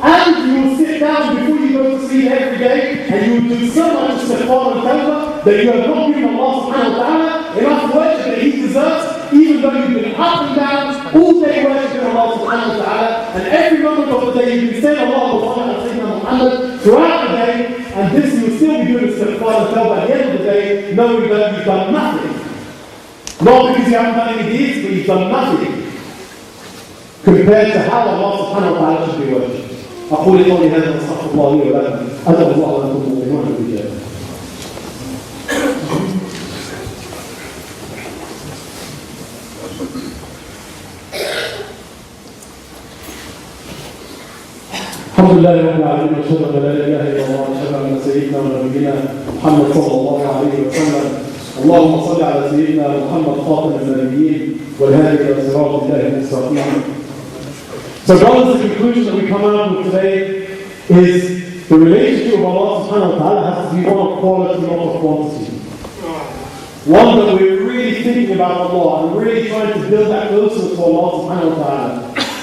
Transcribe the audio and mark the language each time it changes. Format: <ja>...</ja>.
<en>And you will sit down before you go to sleep every day, and you will do so much istighfar and tawbah that you have not given Allah subhanahu wa ta'ala enough worship that He deserves, even though you've been up and down all day worshiping Allah subhanahu wa ta'ala, and every moment of the day you've been saying Allah Muhammad throughout the day, and this you will still be doing istighfar and tawbah at the end of the day, knowing that you've done nothing. Not because you haven't done any deeds, but you've done nothing compared to how Allah subhanahu wa ta'ala should be worshipped.</en> <ar>أقول قولي هذا واستغفر الله لي ولكم أدعو الله ولكم مؤمنون بالله. الحمد لله رب العالمين واشهد ان لا اله الا الله واشهد ان سيدنا ونبينا محمد صلى الله عليه وسلم. اللهم صل على سيدنا محمد خاتم النبيين والهادي الى صراط الله المستقيم.</ar> <en>So brothers, the conclusion that we come out with today is the relationship of Allah subhanahu wa ta'ala has to be one of quality, not of quantity. One that we're really thinking about Allah and really trying to build that closeness to Allah subhanahu wa ta'ala.</en>